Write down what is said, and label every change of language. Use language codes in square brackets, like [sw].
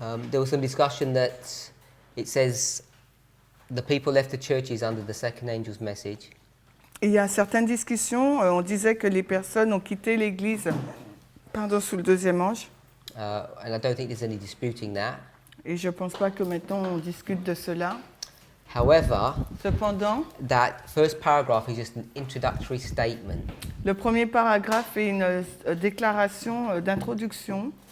[en] There was some discussion that it says the people left the churches under the second angel's message. [fr] Et il y a certaines discussions, on disait que les personnes ont quitté l'Église sous le deuxième ange. [en] And I don't think there's any disputing that. [fr] Et je ne pense pas que maintenant on discute de cela. [en] However, [fr] Cependant, [en] that first paragraph is just an introductory statement. [fr] le premier paragraphe est une déclaration d'introduction.